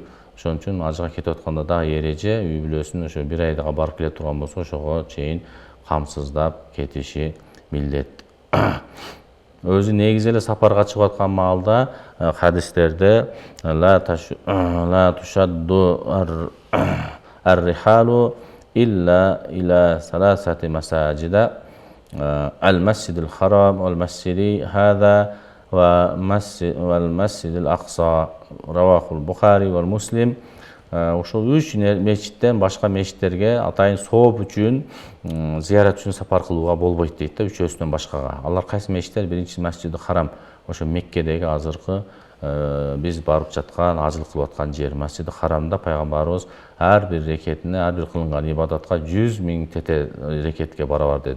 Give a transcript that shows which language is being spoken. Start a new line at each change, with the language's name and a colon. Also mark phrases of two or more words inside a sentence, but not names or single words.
Kyrgyz: Ошон үчүн ажыга кетип атканда да эреже үй бүлөсүн ошо бир айга барып келе турган болсо, ошого чейин камсыздап кетиши милдет. Өзү негизи эле сапарга чыгып аткан маалда хадистерде
Arabic: لا تشد الرحال إلا إلى ثلاثة مساجد المسجد الحرام والمسجد هذا والمسجد الأقصى رواه البخاري ومسلم.
Kyrgyz: Ошол 3 мечиттен башка мечиттерге атайын сооп үчүн, зыярат үчүн сапар кылууга болбойт дейт да, үчөөсүнөн башкага. Алар кайсы мечиттер? Биринчи Масжиди Харам, ошо Меккедеги азыркы биз барып жаткан, ажылык кылып аткан жер. Масжиди Харамда пайгамбарыбыз ар бир рекетине, ар бир кылынган ибадатка 100 000 тете рекетке барабар деди.